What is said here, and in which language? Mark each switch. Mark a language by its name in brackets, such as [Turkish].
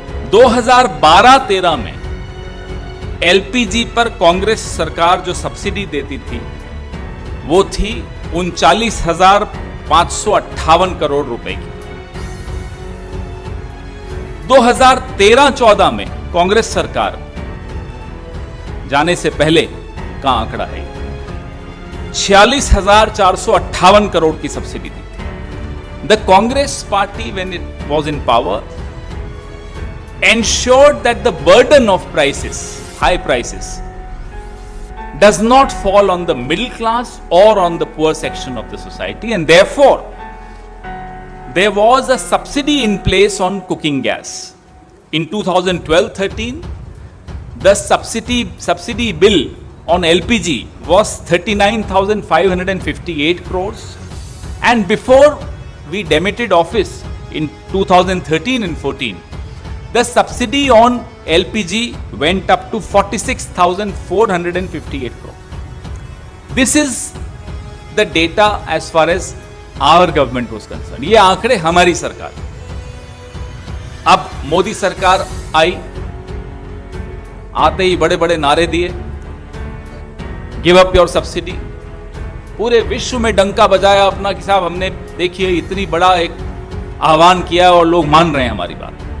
[Hindi] 2012-13 में एलपीजी पर कांग्रेस सरकार जो सब्सिडी देती थी वो थी 39,558 करोड़ रुपए की। 2013-14 में कांग्रेस सरकार जाने से पहले का आंकड़ा है 46,458 करोड़ की सब्सिडी दी थी। [English] The Congress party when it was in power ensured that the burden of prices, high prices, does not fall on the middle class or on the poor section of the society, and therefore there was a subsidy in place on cooking gas. In 2012-13, the subsidy bill on LPG was 39,558 crores, and before we demitted office in 2013 and 14, the subsidy on LPG went up to 46,458 crore. This is the data as far as our government was concerned. [Hindi] ये आंकड़े हमारी सरकार। अब मोदी सरकार आई, आते ही बड़े बड़े नारे दिए, [English] give up your subsidy, [Hindi] पूरे विश्व में डंका बजाया अपना कि साहब हमने, देखिए इतनी बड़ा एक आह्वान किया और लोग मान रहे हैं हमारी बात।